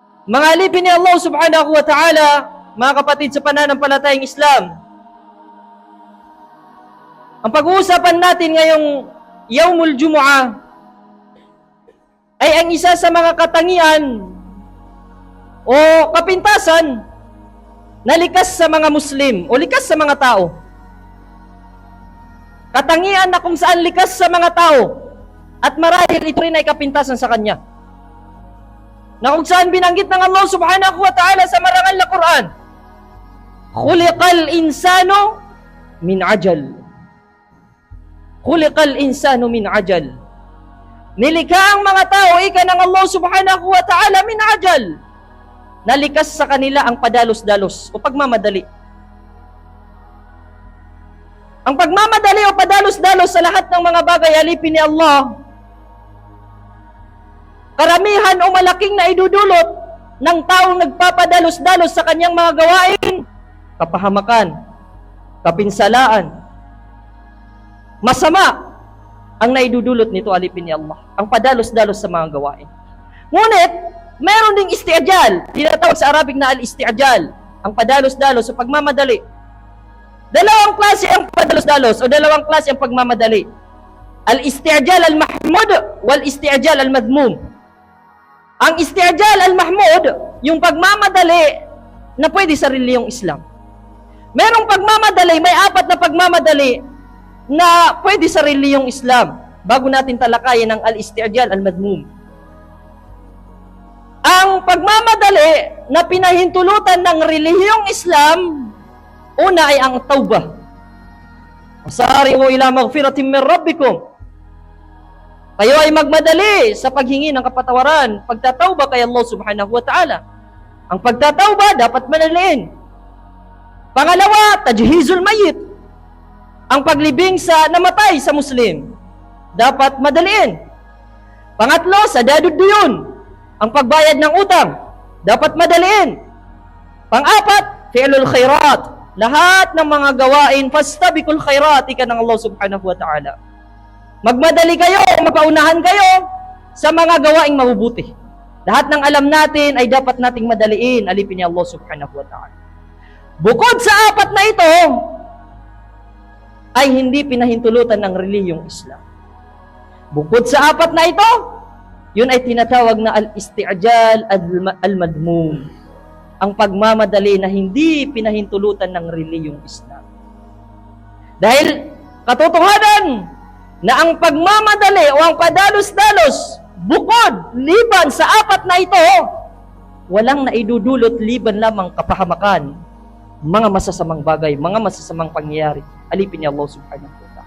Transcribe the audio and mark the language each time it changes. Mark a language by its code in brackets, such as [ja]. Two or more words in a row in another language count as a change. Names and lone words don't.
[tl] Mga alipin ni Allah [ar] سبحانه وتعالى, [tl] mga kapatid sa pananampalatayang Islam, ang pag-uusapan natin ngayong [ar] يوم الجمعة [tl] ay ang isa sa mga katangian o kapintasan na likas sa mga Muslim o likas sa mga tao. Katangian na kung saan likas sa mga tao at marahil ito rin ay kapintasan sa kanya. Na kung saan binanggit ng Allah [ar] سبحانه وتعالى [tl] sa marangal na Quran, [ar] خلق الإنسان من عجل. خلق الإنسان من عجل. [tl] Nilikha ang mga tao, ika ng Allah [ar] سبحانه وتعالى من عجل. [tl] Nalikas sa kanila ang padalos-dalos o pagmamadali. Ang pagmamadali o padalos-dalos sa lahat ng mga bagay alipin ni Allah, karamihan o malaking na idudulot ng taong nagpapadalos-dalos sa kanyang mga gawain, kapahamakan, kapinsalaan, masama ang naidudulot nito alipin ni Allah, ang padalos-dalos sa mga gawain. Ngunit, meron ding isti'jal, tinatawag sa Arabic na al-isti'jal, ang padalos-dalos sa pagmamadali. Dalawang klase ang padalos-dalos o dalawang klase ang pagmamadali. [ar] الاستعجال المحمود والاستعجال المذموم. [tl] Ang [ar] استعجال المحمود, [tl] yung pagmamadali na pwede sa reliyong Islam. Merong pagmamadali, may 4 na pagmamadali na pwede sa reliyong Islam. Bago natin talakayin ang [ar] الاستعجال المذموم. [tl] Ang pagmamadali na pinahintulutan ng relihiyong Islam, una ay ang tawbah. [ar] وسارعوا إلى مغفرة من ربكم. [tl] Kayo ay magmadali sa paghingi ng kapatawaran, pagtatawba kay Allah [ar] سبحانه وتعالى. [tl] Ang pagtatawba dapat madaliin. Pangalawa, [ar] تجهيز الميت. [tl] Ang paglibing sa namatay sa Muslim, dapat madaliin. Pangatlo, [ar] سداد الديون. [tl] Ang pagbayad ng utang, dapat madaliin. Pang-4, [ar] فعل الخيرات. [tl] Lahat ng mga gawain, [ar] فاستبقوا الخيرات, [tl] ika ng Allah [ar] سبحانه وتعالى. [tl] Magmadali kayo, magpaunahan kayo sa mga gawaing mabubuti. Lahat ng alam natin ay dapat nating madaliin, alipin ni Allah [ar] سبحانه وتعالى. [tl] Bukod sa 4 na ito, ay hindi pinahintulutan ng relihiyong Islam. Bukod sa 4 na ito, yun ay tinatawag na al-isti'jal al-madhmum. Ang pagmamadali na hindi pinahintulutan ng relihiyong Islam. Dahil katotohanan na ang pagmamadali o ang padalos-dalos bukod, liban sa 4 na ito, walang naidudulot liban lamang kapahamakan, mga masasamang bagay, mga masasamang pangyayari. Alipin ni Allah [ar] سبحانه وتعالى.